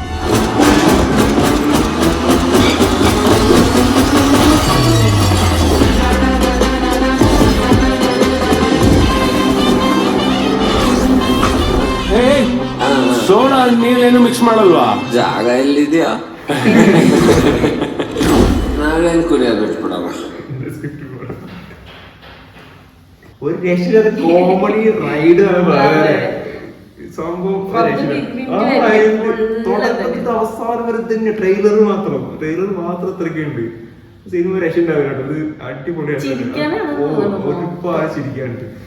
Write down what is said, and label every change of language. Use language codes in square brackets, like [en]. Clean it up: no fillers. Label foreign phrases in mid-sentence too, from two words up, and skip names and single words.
[kn] ಸೋಡಾ ನೀರೇನು ಮಿಕ್ಸ್ ಮಾಡಲ್ವಾ? ಜಾಗ ಎಲ್ಲಿದ್ಯಾ? ನಾವೇನು ಕುಡಿಯೋದು ಬಿಟ್ಬಿಡವ. [ml] ഒരു രക്ഷയില്ലാത്ത കോമഡി റൈഡ് സംഭവം. തുടക്കത്തിൽ അവസാനം വരെ തന്നെ ട്രെയിലർ മാത്രം അത്രയ്ക്കുണ്ട്. സിനിമ രക്ഷ ഉണ്ടാവില്ല. അത് അടിപൊളിയാണ്. ഒരുപാട് ചിരിക്കാനുണ്ട്.